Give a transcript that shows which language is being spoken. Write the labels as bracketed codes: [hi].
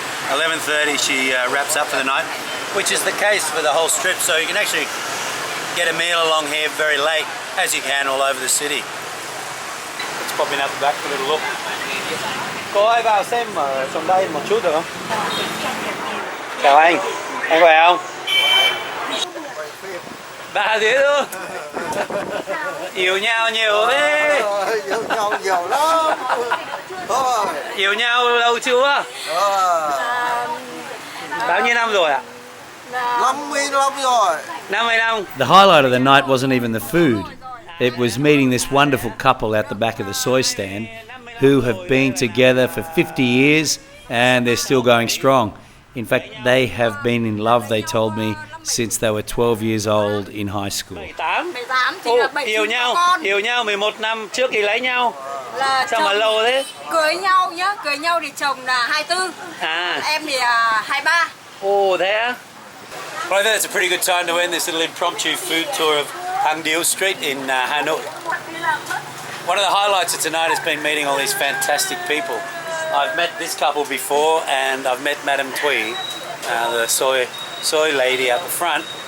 [en] 11:30 she wraps up for the night, which is the case for the whole strip. So you can actually get a meal along here very late, as you can all over the city. Let's pop in at the back for a little look. [vi] Cô ơi vào xem ở trong đây một chút được không? Chào anh khỏe không? Bà thế luôn. Yêu nhau nhiều thế. Yêu nhau nhiều lắm. Yêu nhau lâu chưa? Bao nhiêu năm rồi ạ? 50 năm rồi. 50 năm. [en] The highlight of the night wasn't even the food. It was meeting this wonderful couple at the back of the soy stand who have been together for 50 years and they're still going strong. In fact, they have been in love, they told me, since they were 12 years old in high school. [vi] 18 thì là 7 yêu nhau 11 năm trước thì lấy nhau. Là sao mà lâu thế? Cưới nhau nhá, cưới nhau thì chồng là 24. Em thì 23. [en] Oh, there. Well, I think that's a pretty good time to end this little impromptu food tour of Hang Dieu Street in Hanoi. One of the highlights of tonight has been meeting all these fantastic people. I've met this couple before, and I've met Madame Thuy, the soy lady up the front.